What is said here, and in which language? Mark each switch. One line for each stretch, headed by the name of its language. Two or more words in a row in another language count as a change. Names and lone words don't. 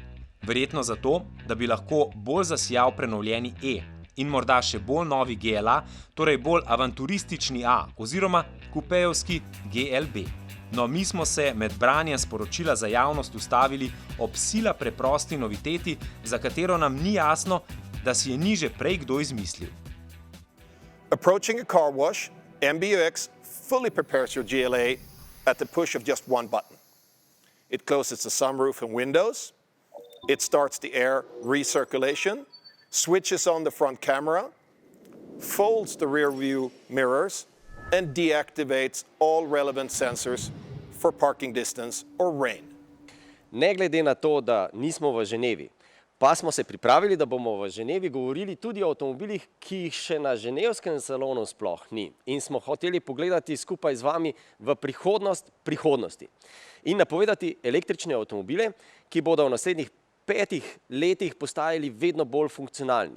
Slovenian: Verjetno zato, da bi lahko bolj zasijal prenovljeni E in morda še bolj novi GLA, torej bolj avanturistični A oziroma kupejevski GLB. No, mi smo se med branjem sporočila za javnost ustavili ob sila preprosti noviteti, za katero nam ni jasno, da si je ni že prej kdo izmislil.
English: Approaching a car wash, MBUX fully prepares your GLA at the push of just one button. It closes the sunroof and windows, it starts the air recirculation, switches on the front camera, folds the rear view mirrors, and deactivates all relevant sensors for parking distance or rain.
Slovenian: Ne glede na to, da nismo v Ženevi, pa smo se pripravili, da bomo v Ženevi govorili tudi o avtomobilih, ki jih še na ženevskem salonu sploh ni. In smo hoteli pogledati skupaj z vami v prihodnost prihodnosti. In napovedati električne avtomobile, ki bodo v naslednjih 5 letih postajali vedno bolj funkcionalni.